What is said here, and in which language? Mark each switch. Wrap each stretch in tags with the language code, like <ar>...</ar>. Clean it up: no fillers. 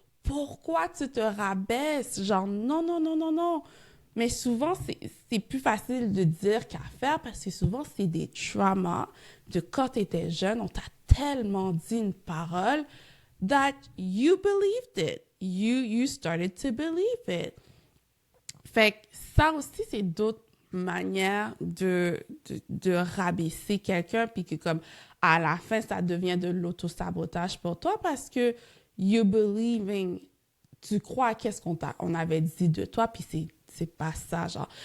<fr>Pourquoi tu te rabaisses? Genre, non, non, non, non, non. » Mais souvent, c'est plus facile de dire qu'à faire parce que souvent, c'est des traumas de quand tu étais jeune. On t'a tellement dit une parole</fr> <en>that you believed it. You started to believe it.</en> <fr>Fait que ça aussi, c'est d'autres manières de rabaisser quelqu'un puis que comme à la fin, ça devient de l'auto-sabotage pour toi parce que</fr> <en>you believing,</en> <fr>tu crois à qu'est-ce on avait dit de toi puis c'est pas ça, genre.</fr>